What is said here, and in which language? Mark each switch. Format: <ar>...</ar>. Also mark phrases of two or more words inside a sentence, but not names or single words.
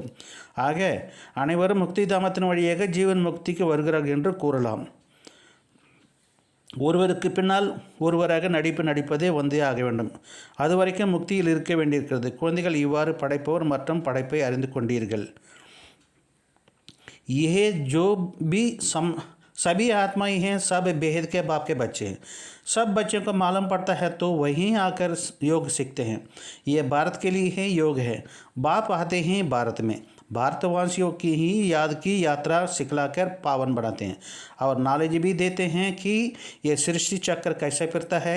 <ta>ஆக அனைவரும் முக்தி தாமத்தின் வழியாக ஜீவன் முக்திக்கு வருகிறார்கள் என்று கூறலாம். ஒருவருக்கு பின்னால் ஒருவராக நடிப்பதே வந்தே ஆக வேண்டும். அது வரைக்கும் முக்தியில் இருக்க வேண்டியிருக்கிறது. குழந்தைகள் இவ்வாறு படைப்பவர் மற்றும் படைப்பை அறிந்து கொண்டீர்கள்.</ta> <hi>यह जो भी सभी आत्मा ही हैं, सब बेहद के बाप के बच्चे हैं। सब बच्चों को मालूम पड़ता है तो वहीं आकर योग सीखते हैं। ये भारत के लिए है, योग है। बाप आते हैं भारत में, भारतवासियों की ही याद की यात्रा सिखलाकर पावन बनाते हैं और नॉलेज भी देते हैं कि ये सृष्टि चक्र कैसे फिरता है।</hi>